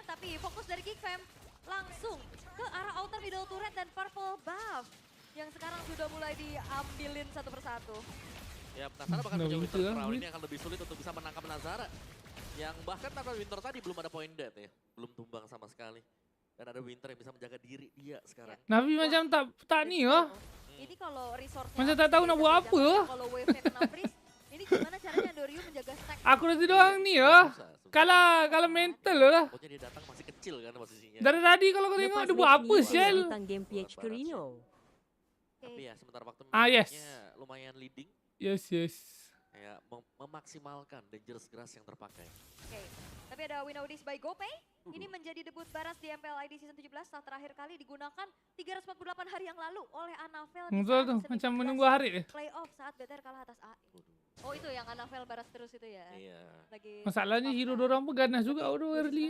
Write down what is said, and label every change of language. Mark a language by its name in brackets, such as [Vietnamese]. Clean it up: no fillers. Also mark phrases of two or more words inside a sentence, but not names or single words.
[Indonesian] Tapi fokus dari Geek Fam langsung ke arah [English] outer middle turret [Indonesian] dan [English] purple buff. [Indonesian] Yang sekarang sudah mulai diambilin satu persatu. Ya, Nazara bahkan Nah, punya gitu Winter ya. Crown ini akan lebih sulit untuk bisa menangkap Nazara. Yang bahkan tanpa Winter tadi belum ada [English] point dead [Indonesian] ya. Belum tumbang sama sekali. Dan ada Winter yang bisa menjaga diri dia sekarang. [Malay] Navi macam tak ni lah. [Indonesian] Ini kalau resource-nya [Malay] Macam tak tahu nak buat apa. [Indonesian] Kalau wave-nya kena freeze, ini gimana caranya Andorio menjaga stack? [Malay] Aku nanti doang ni lah. [Indonesian] Susah. Kalau mental lah. Pokoknya dia datang masih kecil kecil kan posisinya. [Malay] Dari tadi kalau kau tengok dia buat apa Shell? [Indonesian] Tentang game Gengarino. Tapi ya sementara waktu Yes. lumayan leading. Yes. Kayak memaksimalkan [English] dangerous grass [Indonesian] yang terpakai. Oke, tapi ada [English] win notice by [Indonesian] GoPay. Ini menjadi debut Baras di MPLIDS season 17 setelah terakhir kali digunakan 348 hari yang lalu oleh Anavel. di Betul saat tuh, season [Malay] macam [Indonesian] 17 menunggu hari ya. playoff saat BTR kalah atas AI. Oh itu yang Anavel Baras terus itu ya? Iya. Lagi [Malay] Masalahnya hero dorang pun ganas juga udah early.